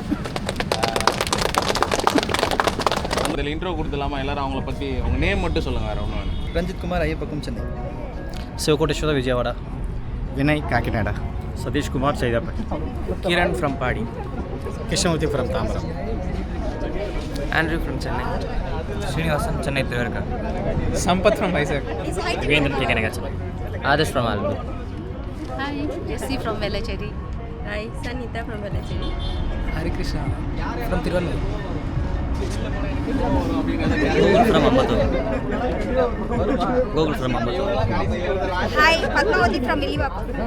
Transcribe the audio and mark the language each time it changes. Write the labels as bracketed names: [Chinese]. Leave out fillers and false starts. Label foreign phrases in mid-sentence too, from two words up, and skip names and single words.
[Tamil] இதில் இன்ட்ரோ கொடுத்துலாமா? எல்லோரும் அவங்கள பற்றி உங்கள் நேம் மட்டும் சொல்லுங்கள். வேறு ஒன்று வேணும். [English] ರಂಜಿತ್ ಕುಮಾರ್ ಅಯ್ಯಪ್ಪಕ್ಕಂ ಚೆನ್ನೈ. ಶಿವಕೋಟೇಶ್ವರ ವಿಜಯವಾಡ. ವಿನಯ್ ಕಾಕಿನಾಡ. ಸತೀಶ್ ಕುಮಾರ್ ಸೈದಾಪೇಟ್. ಕಿರಣ್ ಫ್ರಮ್ ಪಾಡಿ. ಕೃಷ್ಣಮೂರ್ತಿ ಫ್ರಮ್ ತಾಮ್ರ. ಆಂಡ್ರ್ಯೂ ಫ್ರಮ್ ಚೆನ್ನೈ. ಶ್ರೀನಿವಾಸನ್ ಚೆನ್ನೈ ತಿರುವರ್ಕ. ಸಂಪತ್ ಫ್ರಮ್ ವೈಜಾಗ್. ಯುಗೇಂದ್ರ ಟಿಕೆನಗ ಚೆನ್ನೈ. ಆದರ್ಶ್ ಫ್ರಮ್ ಆಲ್ಬಿ. Hi, Jessie from Velachery. Hi, Sanita from Velachery. Hari Krishna from Tirunelveli. Google from Ambattur. Google from Ambattur. Hi, Padmavati from Millivapur.